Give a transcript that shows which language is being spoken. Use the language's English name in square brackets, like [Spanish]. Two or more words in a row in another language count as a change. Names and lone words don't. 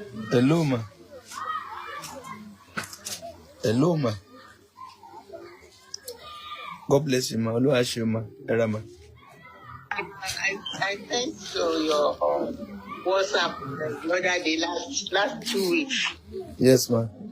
[English] Hello, ma. Hello, ma. God bless you, ma. [Yoruba] Olúwa ṣe, ma. Ẹ ra, ma. [English] I, I, I sent to your, um, WhatsApp the other day, last, last two weeks. Yes, ma.